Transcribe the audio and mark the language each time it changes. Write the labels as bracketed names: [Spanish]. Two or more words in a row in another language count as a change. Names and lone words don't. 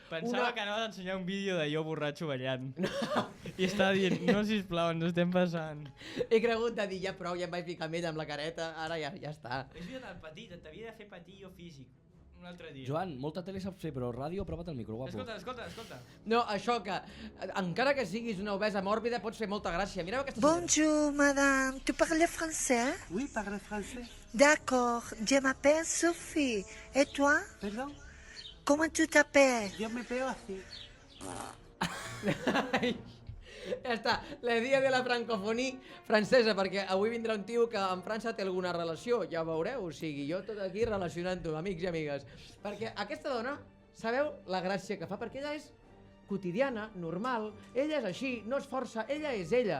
[Catalan] Pensava que anaves a ensenyar un vídeo de jo borratxo ballant. I estava dient, no, sisplau, ens estem passant. He cregut de dir, ja prou, ja em vaig ficar amb ella amb la careta, ara ja està. És vida del petit, t'havia de fer patir jo físic. Un altre dia. Joan, molta tele saps fer, però ràdio, prova't el micro, guapo. Escolta. No, això que, encara que siguis una obesa mòrbida, pots fer molta gràcia. Mireu aquesta [French] Bonjour, madame. Tu parles français? Oui, parle français. D'accord. Je m'appelle Sophie. Et toi? Perdón, Comment tu t'appelles? [Spanish] yo me pego así. [Catalan] Ja està, la dia de la francofonia francesa, perquè avui vindrà un tio que amb França té alguna relació, ja ho veureu, o sigui, jo tot aquí relacionant-ho, amics i amigues. Perquè aquesta dona, sabeu la gràcia que fa? Perquè ella és quotidiana, normal, ella és així, no es força, ella és ella.